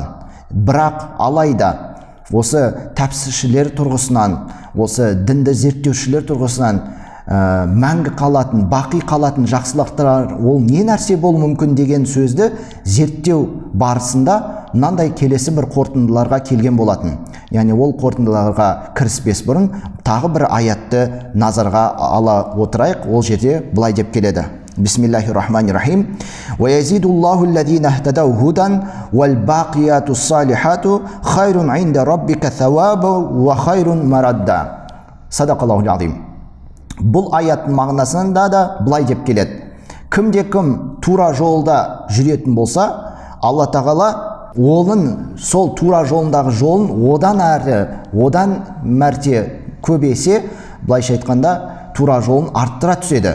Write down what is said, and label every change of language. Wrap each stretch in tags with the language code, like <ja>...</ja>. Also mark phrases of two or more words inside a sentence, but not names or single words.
<kk>Бірақ алайда осы тәпсіршілер тұрғысынан, осы дінді зерттеушілер тұрғысынан мәңгі қалатын, бақи қалатын жақсылықтар ол не нәрсе болуы мүмкін деген сөзді зерттеу барысында мынандай келесі бір қорытындыларға келген болатын. Яғни ол қорытындыларға кіріспес бұрын тағы бір аятты назарға ала отырайық. Ол жерде былай деп келеді:</kk> <ar>بسم الله الرحمن الرحيم. ويزيد الله الذين اهتدوا هدى والباقيات الصالحات خير عند ربك ثوابا وخير مردا. صدق الله العظيم.</ar> <kk>Бұл аяттың мағынасында да былай деп келеді: кімде-кім тура жолда жүретін болса, Алла Тағала оның сол тура жолындағы жолын одан әрі, одан мәрте көбейсе, былайша айтқанда, тура жолын арттыра түседі.</kk>